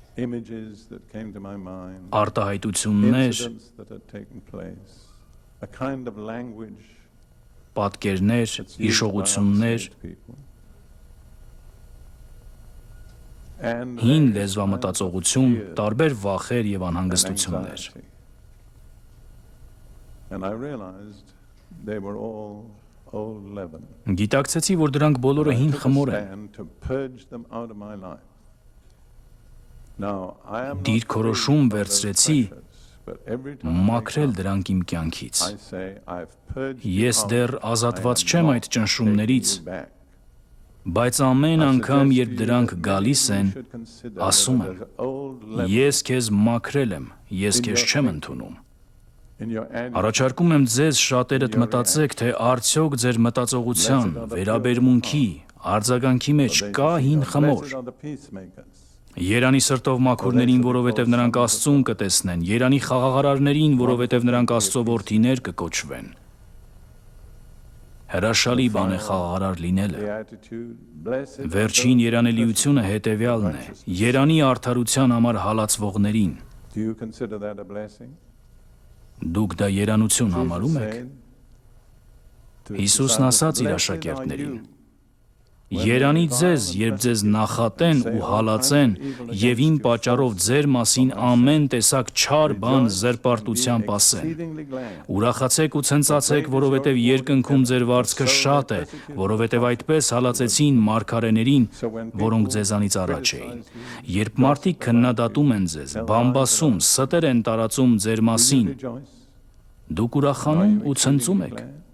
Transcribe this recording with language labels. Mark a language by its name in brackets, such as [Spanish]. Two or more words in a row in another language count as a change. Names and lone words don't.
[Armenian] արտահայտություններ, պատկերներ, հիշողություններ, հին լեզվամտածողություն, տարբեր վախեր և անհանգստություններ։ [English] They were all old leaven. [Armenian] Գիտակցեցի, որ դրանք բոլորը հին խմոր են։ [English] And to purge them out of my life. Now, I am not [Armenian] Դիրքորոշում [English] free of those [Armenian] վերցրեցի [English] pressures, but every time I [Armenian] մաքրել [English] come, [Armenian] դրանք իմ կյանքից։ [English] I say, I've purged you [Armenian] Ես [English] out. [Armenian] դեռ [English] I [Armenian] ազատված [English] am [Armenian] չեմ [English] not [Armenian] այդ ճնշումներից, [English] taking you back. [Armenian] բայց ամեն [English] I [Armenian] անգամ, [English] suggest [Armenian] երբ [English] to you [Armenian] դրանք [English] that [Armenian] գալիս [English] maybe [Armenian] են, [English] you should consider [Armenian] ասում [English] whether [Armenian] եմ, [English] there's old leaven [Armenian] ես քեզ մաքրել եմ, ես [English] in [Armenian] քեզ [English] your [Armenian] չեմ [English] thinking, [Armenian] ընդունում։ [English] in your attitude. [Armenian] Առաջարկում եմ ձեզ շատերդ մտածեք, թե արդյոք ձեր մտածողության, վերաբերմունքի, արձագանքի մեջ [English] So they [Armenian] կա [English] say, [Armenian] հին [English] "Blessed [Armenian] խմոր։ [English] are the peacemakers." [Armenian] Երանի սրտով մաքուրներին, որովհետև նրանք Աստծուն կտեսնեն, երանի խաղաղարարներին, որովհետև նրանք Աստծո որդիներ կկոչվեն։ Հրաշալի բան է խաղաղարար լինելը։ [English] The attitude, "Blessed are [Armenian] Վերջին [English] those [Armenian] երանելիությունը հետևյալն է. Երանի արդարության համար հալածվողներին։ [English] Do you consider that a blessing? [Armenian] Դուք դա երանություն [English] Jesus [Armenian] համարում եք։ [English] said to his [Armenian] Հիսուսն [English] disciples, [Armenian] ասաց իր [English] "Blessed are [Armenian] աշակերտներին. [English] you [Armenian] Երանի ձեզ, երբ ձեզ նախատեն ու հալածեն եւ իմ պատճառով ձեր մասին ամեն տեսակ չար բան զրպարտությամբ ասեն։ Ուրախացեք ու ցնծացեք, որովհետև երկնքում ձեր վարձքը շատ է, որովհետև այդպես հալածեցին մարգարեներին, որոնք ձեզանից առաջ էին։ Երբ մարդիկ քննադատում են ձեզ, բամբասում, ստեր են տարածում ձեր մասին, դուք ուրախանում ու ցնծում եք։